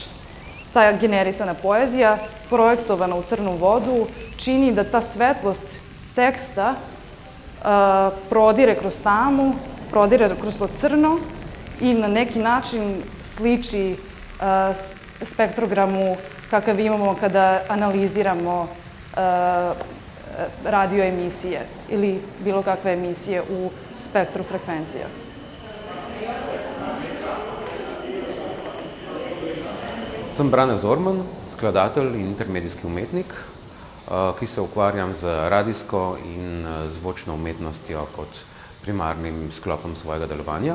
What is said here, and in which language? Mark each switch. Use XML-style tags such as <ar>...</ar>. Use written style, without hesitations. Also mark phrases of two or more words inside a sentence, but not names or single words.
<sr>Ta generisana poezija, projektovana u crnu vodu, čini da ta svetlost teksta prodire kroz tamu, prodire kroz to crno i na neki način sliči spektrogramu kakav imamo kada analiziramo radio emisije ili bilo kakve emisije u spektru frekvencija.</sr> <sl>Sem Brane Zorman, skladatelj in intermedijski umetnik, ki se ukvarjam z radijsko in zvočno umetnostjo kot primarnim sklopom svojega delovanja.</sl>